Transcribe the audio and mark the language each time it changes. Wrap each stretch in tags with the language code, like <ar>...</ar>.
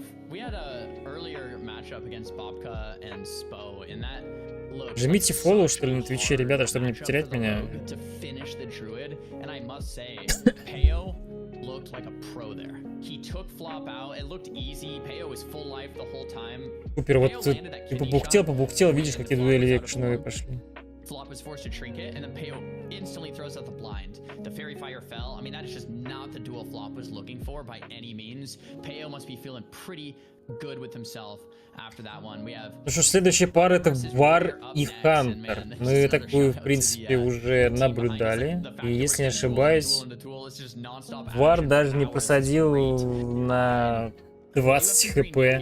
<en>We had a earlier matchup against Bobka and Spo, and that looked</en> <ru>Жмите фоллоу, что ли, на Твиче, ребята, чтобы не потерять меня.</ru> <en>To finish the druid, and I must say, Peo looked like a pro there. He took flop out. It looked easy. Peo was full life the whole time.</en> <ru>Супер, вот ты побухтел, видишь, какие дуэли векшиновые пошли.</ru> <en>Flop was forced to trinket, and then Peo instantly throws out the blind. The fairy fire fell. I mean, that is just not the duel Flop was looking for by any means. Peo must be feeling pretty good with himself after that one. We have.</en> <ru>Ну что, следующая пара это Вар и Хантер. Мы такую, в принципе, уже наблюдали. И если не ошибаюсь, Вар даже не посадил на 20 хп.</ru>